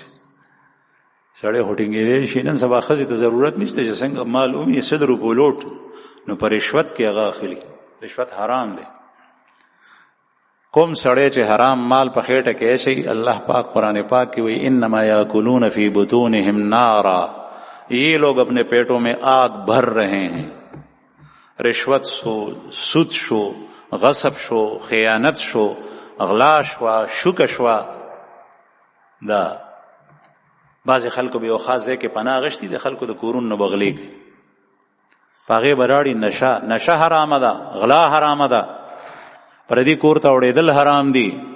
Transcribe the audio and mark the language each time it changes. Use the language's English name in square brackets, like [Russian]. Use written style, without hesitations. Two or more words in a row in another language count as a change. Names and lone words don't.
[Pashto] سړی خو ټینګېدی شي، نن سبا ښځې ته ضرورت نشته چې څنګه مال ومي 100 روپو لوټ، نو په رشوت کې هغه اخلي. رشوت حرام دی. کوم سړی چې حرام مال په خېټه کې اچوي، الله پاک قرآن پاک کې وایي [Arabic] انما یاکلون فی بطونهم نارا، [Urdu] یہ لوگ اپنے پیٹوں میں آگ بھر رہے ہیں. [Pashto] رشوت شو، سود شو، غصب شو، خیانت شو، اغلا شوا، شوک شوا. دا بعضې خلکو به یو خاص ځای کې پناه غشتي، د خلکو د کورونو نه بغلي کوي، په هغې به راړي. نشه حرامه ده، غلا حرامه ده، پردي کور ته وړېدل حرام دي.